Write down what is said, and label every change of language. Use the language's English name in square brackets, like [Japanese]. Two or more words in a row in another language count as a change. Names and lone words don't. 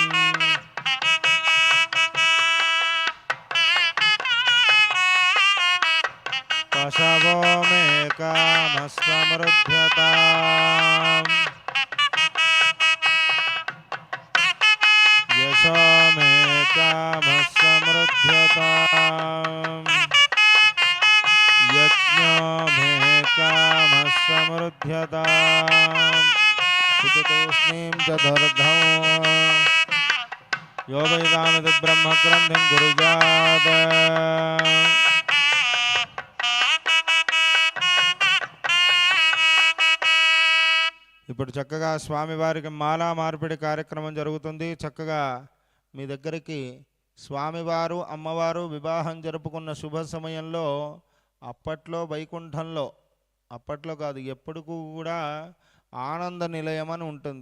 [Sanskrit] పశవో మే కామ సమృద్ధ్యతాం. యశో మే కామ సమృద్ధ్యతాం. यज्ञो मे कामः समृद्ध्यताम् तूष्णीं चतुर्धौ यो वैदामिति ब्रह्मग्रन्थिं गुरुजात [Telugu] ఇప్పుడు చక్కగా స్వామివారికి మాలా మార్పిడి కార్యక్రమం జరుగుతుంది. చక్కగా మీ దగ్గరికి స్వామివారు అమ్మవారు వివాహం జరుపుకున్న శుభ సమయంలో అప్పట్లో వైకుంఠంలో, అప్పట్లో కాదు ఎప్పుడు కూడా ఆనంద నిలయం అని ఉంటుంది.